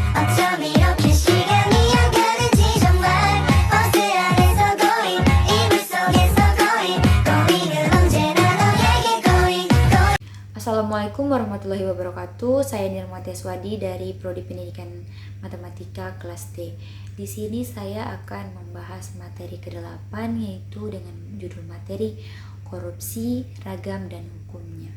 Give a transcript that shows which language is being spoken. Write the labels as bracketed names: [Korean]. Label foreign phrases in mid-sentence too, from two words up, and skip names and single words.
[Korean] 어쩜 이렇게 시간이 안 가는지 정말 버스 안에서 고인 이불 속에서 고인은 언제나 너에게 고인. [Arabic] السلام عليكم ورحمة الله وبركاته. [Indonesian] Saya Nirma Teswadi dari Prodi Pendidikan Matematika kelas D. Di sini saya akan membahas materi ke-8 yaitu dengan judul materi korupsi, ragam dan hukumnya.